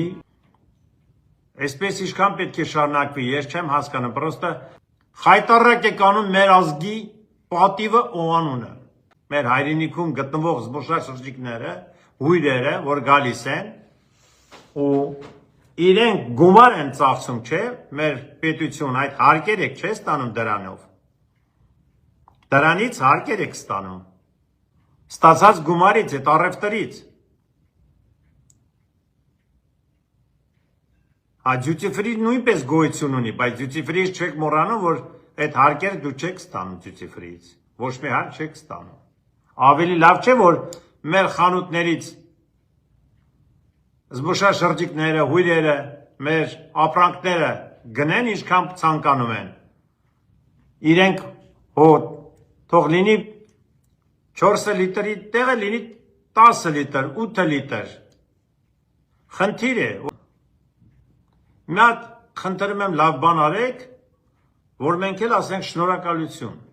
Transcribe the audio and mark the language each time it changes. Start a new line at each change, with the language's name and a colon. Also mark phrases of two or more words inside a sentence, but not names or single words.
Armenian: այսպես ինչքան պետք է շարունակվի, ես չեմ հասկանում, պրոստը խայտառակ է կանում մեր ազգի պատիվը ու անունը, մեր հայրենիքում գտնվող զբոսաշրջիկները, հյուրերը, որ գալիս են ու իրենք գումար են ծախսում, չէ, մեր պետություն այդ հարկեր եք չէ ստանում դրանով, դրանից հարկեր եք ստանում, ստացած գումարից, այդ առևտրից,
English: duty free
Armenian: նույնպես գոյություն ունի, բայց
English: duty free-
Armenian: ից չեք մոռանում, որ այդ հարկերը դու չեք ստանում
English: duty free-
Armenian: ից, ոչ մի հարկ չեք ստանում, ավելի լավ չէ, որ մեր խանութներից զբոսաշրջիկները, հյուրերը, մեր ապրանքները գնեն ինչքան ցանկանում են, իրենք թող լինի 4 լիտրի տեղը լինի 10 լիտր, 8 լիտր, խնդիր է, մի հատ խնդրում եմ լավ բան արեք, որ մենք էլ ասենք շնորհակալություն,